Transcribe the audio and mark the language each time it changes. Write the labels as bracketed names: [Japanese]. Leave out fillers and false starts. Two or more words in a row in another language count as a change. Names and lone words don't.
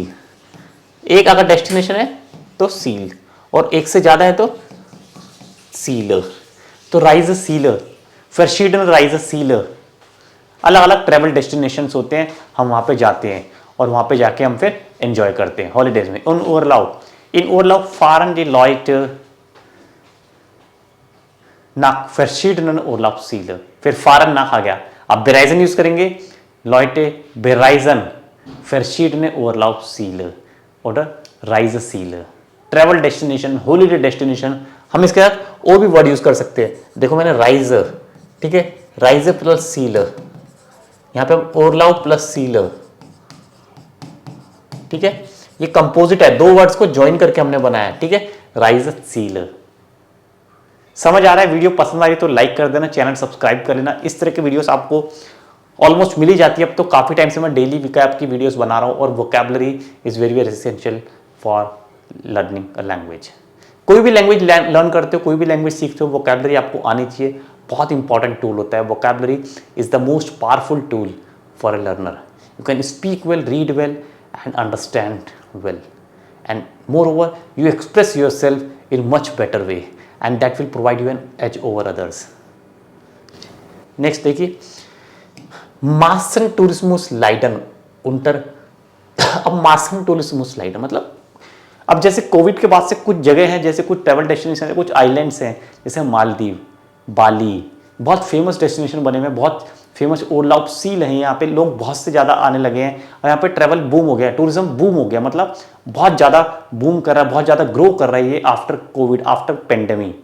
[Hindi] एक अगर डेस्टिनेशन है तो सील, और एक से ज्यादा है तो सील। तो राइज सील, [German] verschiedene Reiseziele. [Hindi] अलग अलग [English] travel destinations [Hindi] होते हैं, हम वहां पे जाते हैं और वहां पे जाके हम फिर एंजॉय करते हैं हॉलीडेज में। [German] im Urlaub fahren die Leute nach verschiedenen Urlaubsziele। [Hindi] फिर [German] fahren nach [Hindi] आ गया, अब बेराइजन यूज करेंगे, [German] Leute bereisen verschiedene Urlaubsziele oder Reiseziele। [English] travel destination, holiday destination. [Hindi] हम इसके साथ और भी वर्ड यूज कर सकते हैं। देखो मैंने राइज, ठीक है, राइज प्लस सील, यहाँ पे ओरलाउ प्लस सील, ठीक है। ये कंपोजिट है, दो वर्ड्स को ज्वाइन करके हमने बनाया, ठीक है, राइज सील। समझ आ रहा है? वीडियो पसंद आ रही तो लाइक कर देना, [English] channel subscribe [Hindi] कर लेना। इस तरह की वीडियोस आपको ऑलमोस्ट मिल ही जाती है। अब तो काफी टाइम से मैं [English] daily vocab [Hindi] की वीडियोस बना रहा हूं और [English] vocabulary is very very essential for learning a language. [Hindi] कोई भी [English] language learn [Hindi] करते हो, कोई भी लैंग्वेज सीखते हो, वोकैबुलरी आपको आनी चाहिए। बहुत [English] important tool [Hindi] होता है वोकैबुलरी, [English] is the most powerful tool for a learner. you can speak well, read well and understand well, and moreover you express yourself in much better way and that will provide you an edge over others। [Hindi] next देखिए, [German] Massentourismus leiden unter। [Hindi] अब [German] Massentourismus leiden [Hindi] मतलब, अब जैसे कोविड के बाद से कुछ जगह हैं, जैसे कुछ [English] travel destination [Hindi] है, कुछ आइलैंड्स हैं, जैसे मालदीव, बाली, बहुत [English] famous destination [Hindi] बने हुए हैं, बहुत फेमस ओरलाउ सील है। यहाँ पे लोग बहुत से ज़्यादा आने लगे हैं और यहाँ पे [English] travel boom [Hindi] हो गया, [English] tourism boom [Hindi] हो गया, मतलब बहुत ज़्यादा बूम कर रहा है, बहुत ज़्यादा ग्रो कर रहा है ये [English] after Covid, after pandemic.